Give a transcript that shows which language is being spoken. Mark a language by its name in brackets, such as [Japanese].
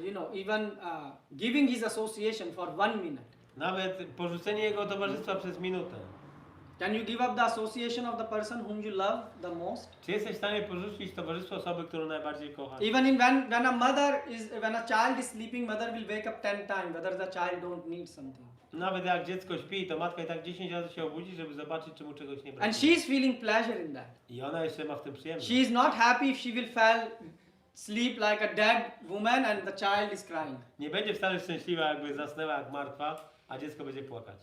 [English] you know, even giving his association for 1 minute? [Polish] Nawet porzucenie jego towarzystwa przez minutę. [English] Can you give up the association of the person whom you love the most? [Polish] Czy jesteś w stanie porzucić towarzystwo osoby, którą najbardziej kochasz? [English] Even when a child is sleeping, mother will wake up 10 times whether the child don't need something. [Polish] Nawet jak dziecko śpi, to matka i tak 10 razy się obudzi, żeby zobaczyć, czy mu czegoś nie [English] And [Polish] brakuje. [English] she is feeling pleasure in that. [Polish] I ona jeszcze ma w tym przyjemność. [English] She is not happy if she will fall sleep like a dead woman and the child is crying. [Polish] Nie będzie wcale szczęśliwa, jakby zasnęła jak martwa, a dziecko będzie płakać.